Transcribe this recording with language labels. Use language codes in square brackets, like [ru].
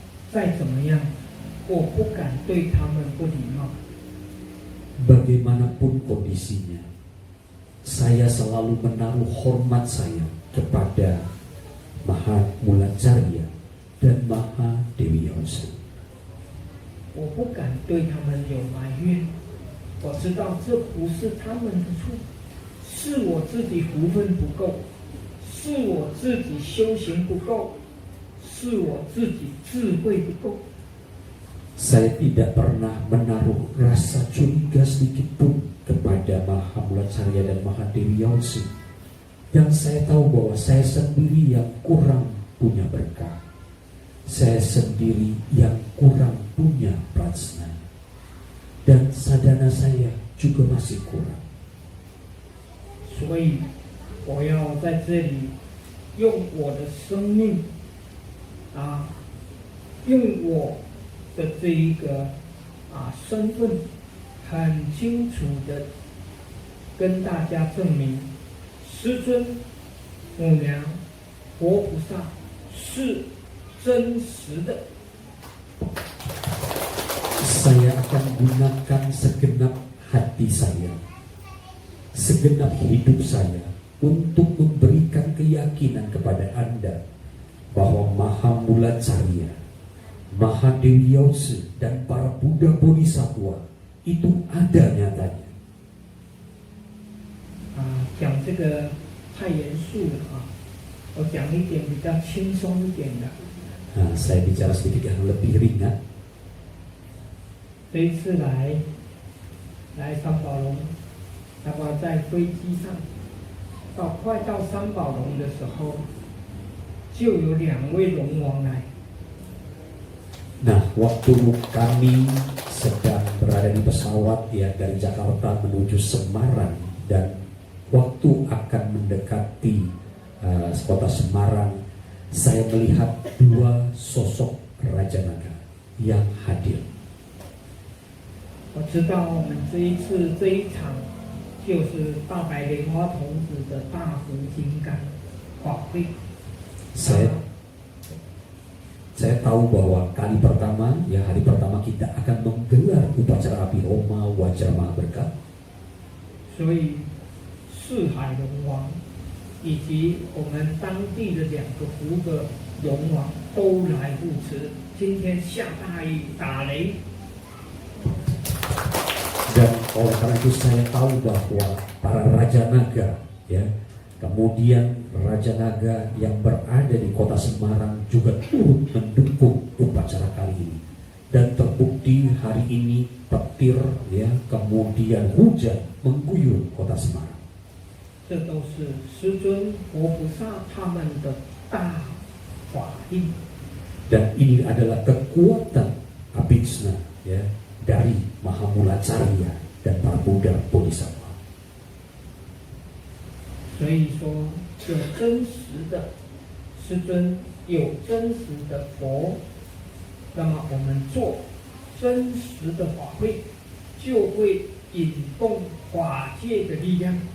[zh] 再怎么样，我不敢对他们不礼貌。 [id] Bagaimanapun kondisinya, saya selalu menaruh hormat saya kepada Maha Mula Carya dan Maha Dewi Yautse. [zh] 我不敢对他们有埋怨，我知道这不是他们的错，是我自己福分不够，是我自己修行不够，是我自己智慧不够。 [id] Saya tidak pernah menaruh rasa curiga sedikit pun kepada Maha Mula Carya dan Maha Dewi Yautse. Yang saya tahu bahwa saya sendiri yang kurang punya berkah. Saya sendiri yang kurang punya prajna. Dan sadhana saya juga masih kurang. [zh] 所以，我要在这里用我的生命，用我的这一个身份，很清楚的跟大家证明，师尊、母娘、活菩萨是真实的。 [id] Saya akan gunakan segenap hati saya, segenap hidup saya untuk memberikan keyakinan kepada Anda bahwa Maha Mula Carya, Maha Dewi Yautse dan para Buddha Bodhisattva itu ada nyatanya. [zh] 讲这个太严肃了我讲一点比较轻松一点的。 [id] Saya bicara sedikit yang lebih ringan. [zh] 这一次来三宝龙，那么在飞机上，快到三宝龙的时候，就有2位龙王来。 [id] Nah, waktu kami sedang berada di pesawat ya dari Jakarta menuju Semarang dan waktu akan mendekati kota Semarang, saya melihat 2 sosok Raja Naga yang hadir. [zh] 我知道我们这一次这一场就是大白莲花童子的大福金刚法会。 [id] Saya tahu bahwa kali pertama, ya hari pertama kita akan menggelar upacara api Homa Wajra Maha Berkah. [zh] 所以四海龙王以及我们当地的2个福德龙王都来护持。今天下大雨打雷。 [id] Dan oleh karena itu saya tahu bahwa para Raja Naga, ya, kemudian Raja Naga yang berada di kota Semarang juga turut mendukung upacara kali ini. Dan terbukti hari ini petir, ya, kemudian hujan mengguyur kota Semarang. [zh] 这都是师尊活菩萨他们的大法力。 [id] Dan ini adalah kekuatan abhisna, ya, dari Maha Mula Carya dan para Buddha Bodhisattva. [zh] 所以说，有真实的师尊有真实的佛，那么我们做真实的法会，就会引动法界的力量。